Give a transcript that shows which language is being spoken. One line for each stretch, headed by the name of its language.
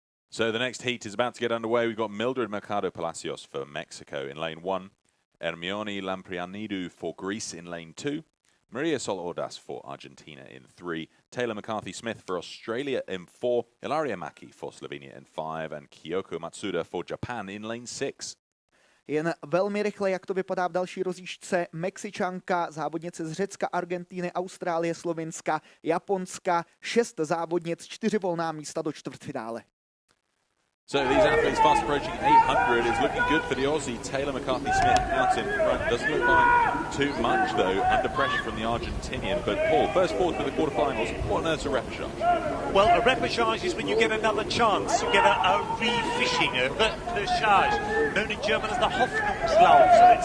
English: So the next heat is about to get underway. We've got Mildred Mercado Palacios for Mexico in lane 1, Hermione Lamprianidou for Greece in lane 2, Maria Sol Ordás for Argentina in 3, Taylor McCarthy-Smith for Australia in 4, Ilaria Maki for Slovenia in 5, and Kyoko Matsuda for Japan in lane 6.
Czech: Jen velmi rychle, jak to vypadá v další rozjížďce. Mexičanka, závodnice z Řecka, Argentíny, Austrálie, Slovinska, Japonska, 6 závodnic, 4 volná místa do čtvrtfinále.
English: So these athletes fast approaching 800 is looking good for the Aussie. Taylor McCarthy-Smith out in front. Doesn't look like too much though, under pressure from the Argentinian. But Paul, first forward to the quarterfinals. What on earth's a repechage? Well, a repechage is when you get another chance. You get a re-fishing, a repechage, known in German as the Hoffnungslauf.